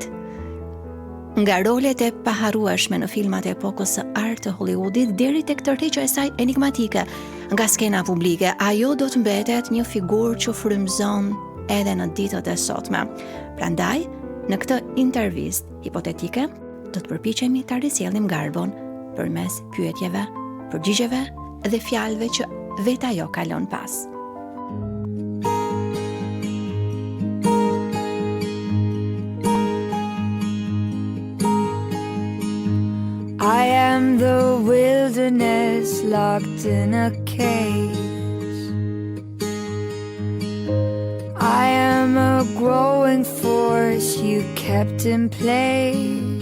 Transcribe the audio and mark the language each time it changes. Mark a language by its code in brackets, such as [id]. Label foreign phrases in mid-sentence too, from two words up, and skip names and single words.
[sq] Nga rolet e paharrueshme në filmat e epokës së art të Hollywoodit deri tek tërheqja e saj enigmatike nga skena publike, ajo do të mbetet një figurë që frymëzon edhe në ditët e sotme. Prandaj, në këtë intervistë hipotetike, do të përpiqemi ta risjellim Garbon përmes pyetjeve, përgjigjeve dhe fjalëve që vetë ajo ka lënë pas. [en] I am the wilderness locked in a cage. I am a growing force you kept in place.